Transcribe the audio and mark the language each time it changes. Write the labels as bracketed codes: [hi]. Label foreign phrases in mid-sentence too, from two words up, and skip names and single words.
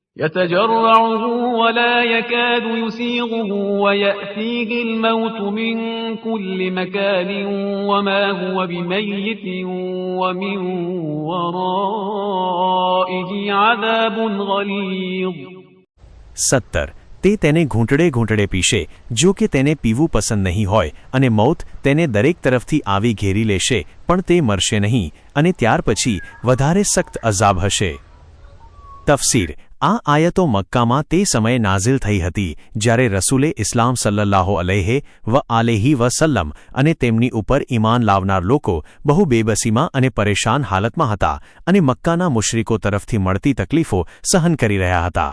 [ar] يتجرعه ولا يكاد يسيغه ويأتيه الموت من كل مكان وما هو بميت ومن ورائه عذاب غليظ. 17. [gu] તે તેને ઘૂંટડે ઘૂંટડે પીશે, જો કે તેને પીવું પસંદ નહીં હોય, અને મૌત તેને દરેક તરફથી આવી ઘેરી લેશે, પણ તે મરશે નહીં, અને ત્યાર પછી વધારે સખ્ત અઝાબ હશે. તફસીર. આ આયતો મક્કામાં તે સમયે નાઝિલ થઈ હતી જ્યારે રસૂલે ઇસ્લામ [ar] صلى الله عليه وسلم [gu] અને તેમની ઉપર ઈમાન લાવનાર લોકો બહુ બેબસીમાં અને પરેશાન હાલતમાં હતા અને મક્કાના મુશ્રિકો તરફથી મળતી તકલીફો સહન કરી રહ્યા હતા.